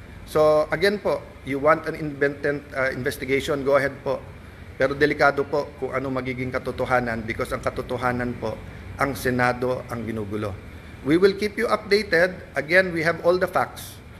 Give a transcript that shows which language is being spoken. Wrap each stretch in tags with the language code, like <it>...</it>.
<en>So, again po, you want an independent investigation, go ahead po.</en> <tl>Pero delikado po kung ano magiging katotohanan because ang katotohanan po, ang Senado ang ginugulo.</tl> <en>We will keep you updated. Again, we have all the facts.</en>